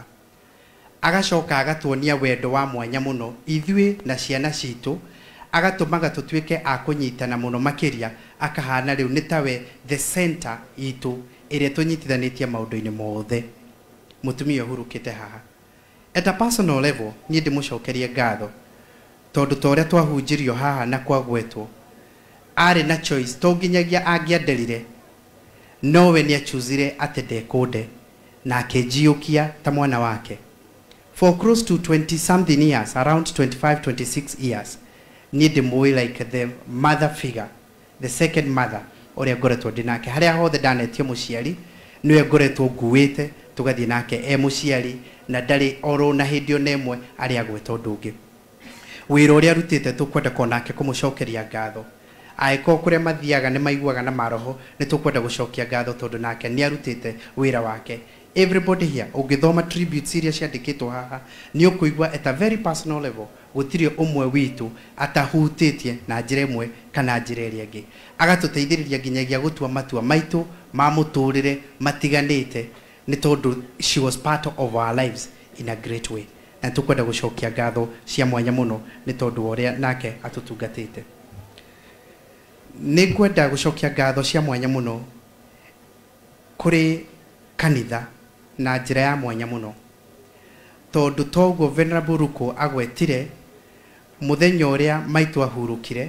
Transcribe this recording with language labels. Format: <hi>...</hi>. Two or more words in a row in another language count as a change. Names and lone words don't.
<ki>Agacoka agatuonia wendo wa mwanya mũno ithuĩ na ciana citũ, agatũmaga tũtuĩke a kũnyitana mũno makĩria, akahana rĩu nĩ tawe</ki> <en>the center</en> <ki>itũ ĩrĩa tũnyitithanĩtie maũndũ-inĩ mothe. Mũtumia ũhurũkĩte haha</ki> <en>at a personal level</en> <ki>niĩ ndĩmũcokerie ngatho tondũ ta ũrĩa twahunjirio haha na kwagwetwo arĩ na</ki> <en>choice to</en> <ki>nginyagia angĩenderire, nowe nĩ achuzire atĩ ndekũnde na akĩnjiũkia ta mwana wake.</ki> <en>For close to 20 something years, around 25-26 years,</en> <ki>niĩ ndĩmũĩ</ki> <en>like the mother figure, the second mother</en> <ki>ũrĩa ngoretwo ndĩ nake. Harĩa hothe ndanetio mũciari niwe ngoretwo nguĩte tũgathiĩ nake mũciari na ndarĩ oro na hĩndĩ ona ĩmwe arĩa agweta ũndũ ũngĩ. Wĩra ũrĩa arutĩte tũkwenda konake kũmũcokeria ngatho. Aĩkorwo kũrĩa mathiaga nĩ maiguaga na maroho nĩ tũkwenda gũcokia ngatho tondũ nake nĩ arutĩte wĩra wake.</ki> <en>Everybody here</en> <ki>ũngĩthoma tributes iria ciandĩkĩtwo haha nĩ ũkũigua</ki> <en>at a very personal level</en> <ki>gutiri umwe witu atahutitie na njira imwe kana njira iria ingi agatuteithiriria nginyagia gutua matua maitu ma muturire matiganite ni tondu</ki> <en>she was part of our lives in a great way</en> <ki>na tukwenda gucokia ngatho cia mwanya muno ni tondu uria nake atutungatite ni kwenda gucokia ngatho cia mwanya muno kuri kanitha na njira ya mwanya muno tondu toguo Venerable Ruku agwetire muthenya uria maitu ahurukire</ki>